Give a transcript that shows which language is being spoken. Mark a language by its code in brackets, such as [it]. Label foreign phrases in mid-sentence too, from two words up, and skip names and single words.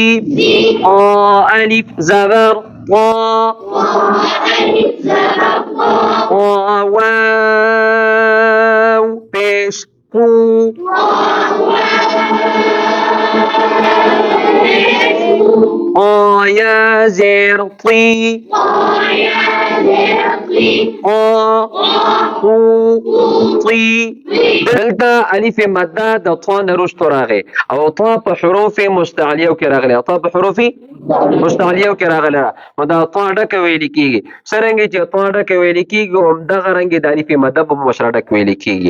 [ps] الف زبر طا، واو پیش قو، یا زیر طی، طی. دلته الف مده د طا نه وروستو راغی او طا په حروف مستعلیو کې راغلی، نو دا طا ډکه ویل کېږي. څرنګه چې طا ډکه ویل کېږي، همدغه رنګې د الف مده به ورسره ډک ویل کېږي.